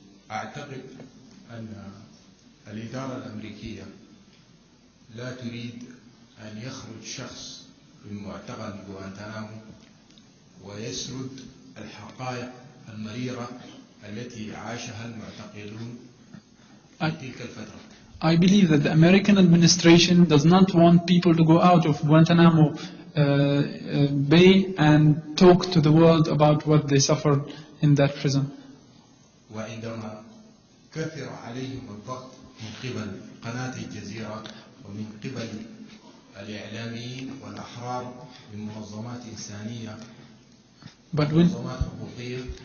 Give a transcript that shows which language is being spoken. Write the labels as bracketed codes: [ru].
[ar] أعتقد أن الإدارة الأمريكية لا تريد أن يخرج شخص من معتقل غوانتنامو ويسرد الحقائق المريرة التي عاشها المعتقلون في تلك الفترة. [en] I believe that the American administration does not want people to go out of Guantanamo Bay and talk to the world about what they suffered in that prison. [ar] وعندما كثر عليهم الضغط من قبل قناة الجزيرة ومن قبل الإعلاميين والأحرار من منظمات إنسانية ومنظمات حقوقية.